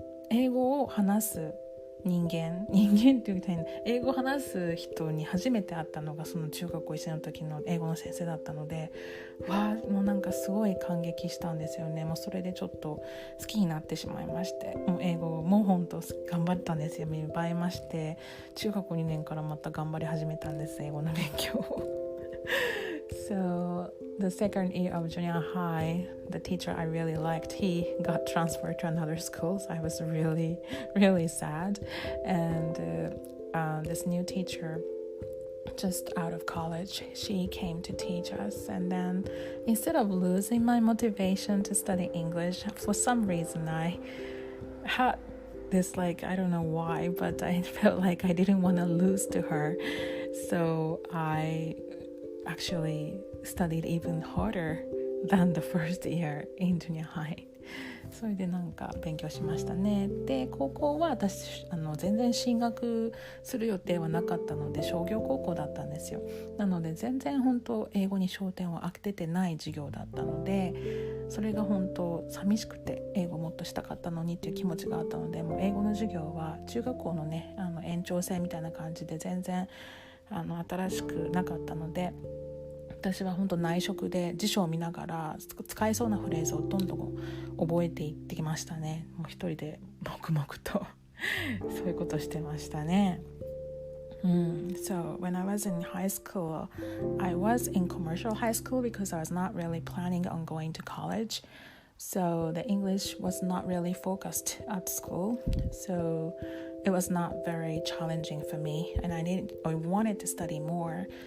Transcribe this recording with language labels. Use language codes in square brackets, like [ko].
[ja] 英語を話す人間って言うたら英語を話す人に初めて会ったのがその中学校1年の時の英語の先生だったので、もうなんかすごい感激したんですよね。もうそれでちょっと好きになってしまいまして、もう英語も本当頑張ったんですよ。芽生えまして、中学校2年からまた頑張り始めたんです、英語の勉強を [en] So the second year of junior high, the teacher I really liked, he got transferred to another school. So I was really, really sad. And this new teacher, just out of college, she came to teach us. And then instead of losing my motivation to study English, for some reason I had this, like, I don't know why, but I felt like I didn't want to lose to her. So I actually studied even harder than the first year in junior high. [ja] それでなんか勉強しましたね。で高校は私全然進学する予定はなかったので商業高校だったんですよ。なので全然本当英語に焦点を当ててない授業だったので、それが本当寂しくて英語もっとしたかったのにっていう気持ちがあったので、もう英語の授業は中学校のね延長線みたいな感じで全然新しくなかったので、私は本当内職で辞書を見ながら使えそうなフレーズをどんどん覚えていってきましたね。もう一人で黙々とそういうことしてましたね。 [en] So when I was in high school, I was in commercial high school because I was not really planning on going to college. So the English was not really focused at school. So it was not very challenging for me, and I wanted to study more.